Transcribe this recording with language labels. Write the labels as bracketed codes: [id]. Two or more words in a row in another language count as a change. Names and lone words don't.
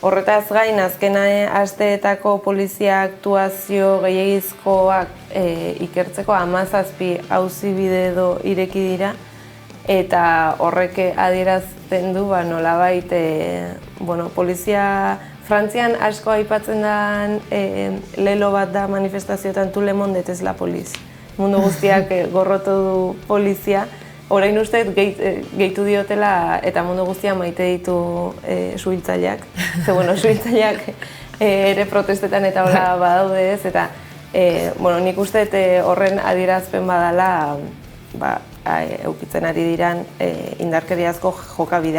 [eu] Horretaz gain, azken asteetako polizia aktuazio gehiagizkoak ikertzeko 17 auzibide edo ireki dira, eta horrek adierazten du nolabait polizia Frantzian asko aipatzen den lelo bat da manifestazioetan [fr] tout le monde est la police. [eu] Mundu guztiak gorrotu du polizia. Orain uste gehitu diotela eta mundu guztia maite ditu suhiltzaileak. Suhiltzaileak ere protestetan eta hola badaude ez, eta nik uste horren adierazpen badala eukitzen ari diran indarkeriazko jokabidea.